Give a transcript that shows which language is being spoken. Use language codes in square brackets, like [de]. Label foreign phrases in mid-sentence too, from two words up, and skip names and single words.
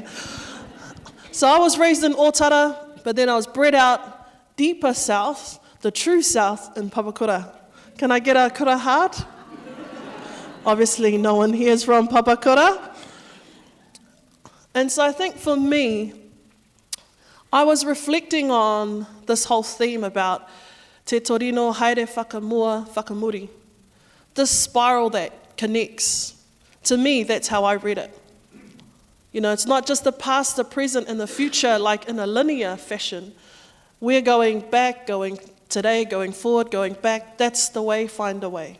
[en] So I was raised in Otara, but then I was bred out deeper south, the true south, in Papakura. Can I get a kura heart? Obviously, no one here is from Papakura. And so I think for me, I was reflecting on this whole theme about [mi] te torino haere whakamua whakamuri, [en] this spiral that connects. To me, that's how I read it. You know, it's not just the past, the present, and the future, like in a linear fashion. We're going back, going today, going forward, going back. That's the way, find a way.